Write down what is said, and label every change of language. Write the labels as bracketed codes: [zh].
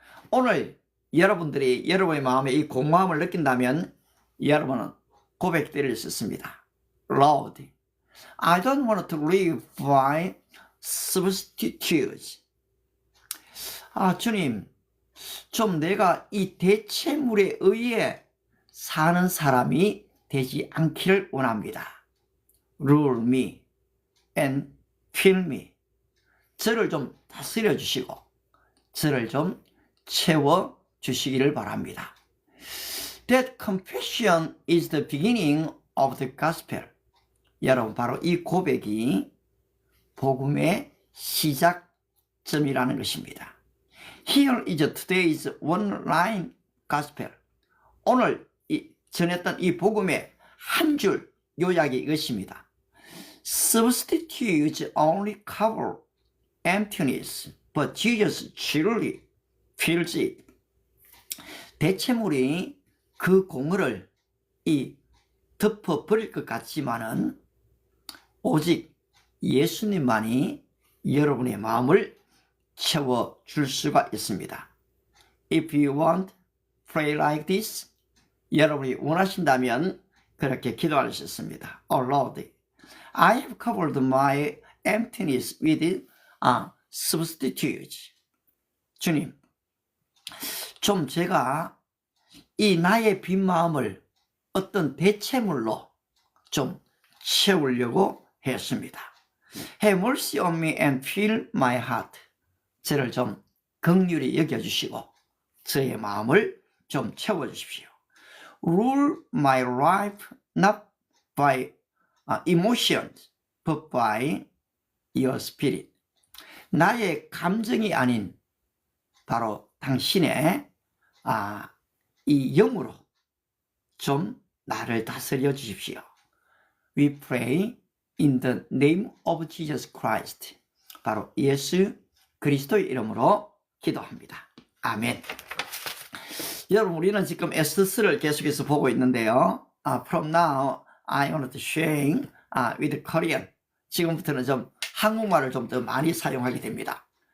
[ko] 오늘 여러분들이 여러분의 마음에 이 공허함을 느낀다면 여러분은 고백드릴 수 있습니다. [en] Lord, I don't want to live by substitutes. [ko] 주님, 좀 내가 이 대체물에 의해 사는 사람이 되지 않기를 원합니다. [en] Rule me and fill me. [ko] 저를 좀 다스려 주시고 저를 좀 채워 주시기를 바랍니다. [en] That confession is the beginning of the gospel. [ko] 여러분, 바로 이 고백이 복음의 시작점이라는 것입니다. [en] Here is today's one-line gospel. [ko] 오늘 전했던 이 복음의 한 줄 요약이 이것입니다. [en] Substitutes only cover emptiness, but Jesus truly fills it. [ko] 대체물이 그 공허를 덮어버릴 것 같지만은 오직 예수님만이 여러분의 마음을 채워줄 수가 있습니다. [en] If you want, pray like this. [ko] 여러분이 원하신다면 그렇게 기도할 수 있습니다. [en] Oh Lord, I have covered my emptiness with substitutes. [ko] 주님, 좀 제가 이 나의 빈 마음을 어떤 대체물로 좀 채우려고 했습니다. [en] Have mercy on me and fill my heart. [ko] 저를 좀 긍휼히 여겨주시고 저의 마음을 좀 채워주십시오. [en] Rule my life not by emotions but by your spirit. [ko] 나의 감정이 아닌 바로 당신의 이 영으로 좀 나를 다스려 주십시오. [en] We pray in the name of Jesus Christ. [ko] 바로 예수 그리스도의 이름으로 기도합니다. 아멘. 여러분, 우리는 지금 에스더스를 계속해서 보고 있는데요. [en] From now, I want to share with Korean. [ko] 지금부터는 좀 한국말을 좀 더 많이 사용하게 됩니다.